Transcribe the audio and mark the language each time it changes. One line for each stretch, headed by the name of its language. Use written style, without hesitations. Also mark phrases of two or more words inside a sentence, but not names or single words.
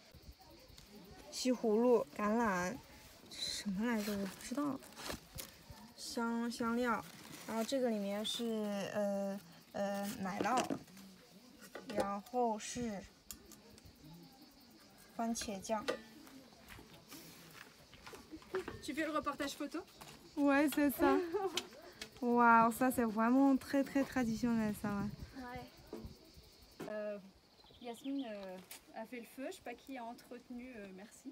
Chinese: 西葫芦、橄榄，什么来着？我不知道。香料，然后这个里面是奶酪，然后是番茄酱。
French: Tu fais le reportage photo? Ouais, c'est ça. Waouh, ça c'est vraiment très très traditionnel ça. Ouais. Yasmine a fait le feu, je sais pas qui a entretenu, merci.